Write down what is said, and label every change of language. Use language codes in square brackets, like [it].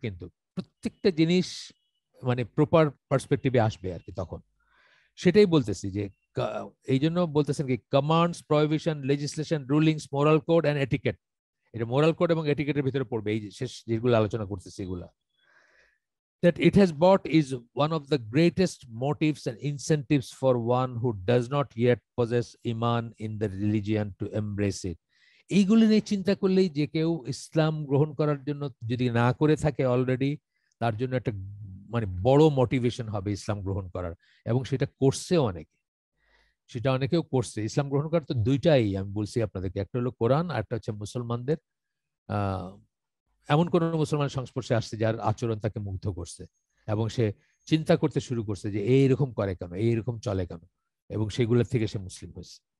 [bn] কিন্তু প্রত্যেকটা জিনিস মানে প্রপার পার্সপেক্টিভে আসবে আর কি তখন। সেটাই বলতেছি যে এই জন্য বলতেছেন কি, commands, prohibition, legislation, rulings, moral code end etiquette. এটা মোরাল কোড এবং এটিকেটের ভিতরে পড়বে, এই যে শেষ যেগুলো আলোচনা করতেছি এগুলা। [en] That it has brought is one of the greatest motives and incentives for one who does not yet possess iman in the religion to embrace it. [bn] এইগুলি নিয়ে চিন্তা করলেই যে কেউ ইসলাম গ্রহণ করার জন্য যদি না করে থাকে অলরেডি, তার জন্য একটা মানে বড় মোটিভেশন হবে ইসলাম গ্রহণ করার। এবং সেটা করছে অনেকে, সেটা অনেকেও করছে। ইসলাম গ্রহণ করার তো দুইটাই আমি বলছি আপনাদেরকে, একটা হলো কোরআন, আর একটা হচ্ছে মুসলমানদের আহ এমন কোন মুসলমান সংস্পর্শে আসছে যার আচরণ তাকে মুগ্ধ করছে, এবং সে চিন্তা করতে শুরু করছে যে এইরকম করে কেন, এইরকম চলে কেন, এবং সেগুলোর থেকে সে মুসলিম হয়েছে।